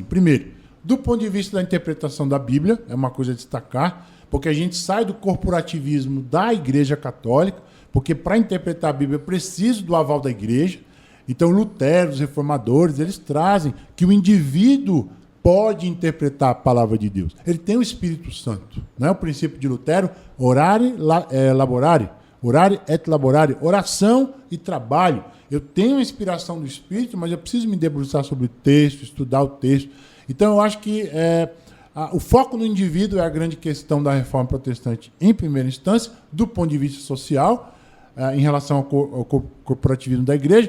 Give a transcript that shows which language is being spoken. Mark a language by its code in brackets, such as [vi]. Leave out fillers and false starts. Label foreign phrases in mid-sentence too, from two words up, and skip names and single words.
[pt] Primeiro, do ponto de vista da interpretação da Bíblia, é uma coisa a destacar, porque a gente sai do corporativismo da Igreja Católica, porque para interpretar a Bíblia é preciso do aval da Igreja. Então, Lutero, os reformadores, eles trazem que o indivíduo pode interpretar a palavra de Deus. Ele tem o Espírito Santo. Não é o princípio de Lutero? [la] Orare, laborare. Orare et laborare. [pt] Oração e trabalho. Eu tenho a inspiração do Espírito, mas eu preciso me debruçar sobre o texto, estudar o texto. Então, eu acho que o foco no indivíduo é a grande questão da reforma protestante em primeira instância, do ponto de vista social, em relação ao corporativismo da igreja.